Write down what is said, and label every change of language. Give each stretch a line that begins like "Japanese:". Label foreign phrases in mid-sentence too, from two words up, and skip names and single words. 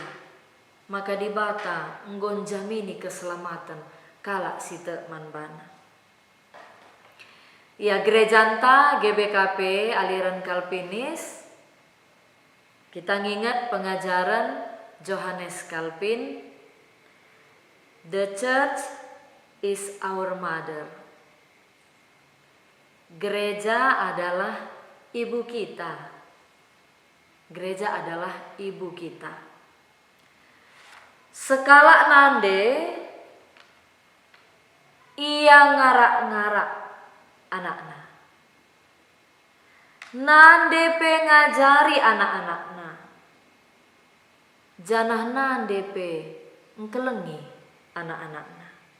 Batak Karo: Maka dibata nggonjamini keselamatan kalak si teman bana.
Indonesian: Ya, gerejanta GBKP aliran Calvinis. Kita ngingat pengajaran Johannes Calvin.
English: The church is our mother.
Indonesian: Gereja adalah ibu kita. Gereja adalah ibu kita.
Batak Karo: Sekala nande ia ngarak-ngarak anak-anak. Nande pe ngajari anak-anakna. Janah nande pe ngkelengi anak-anakna.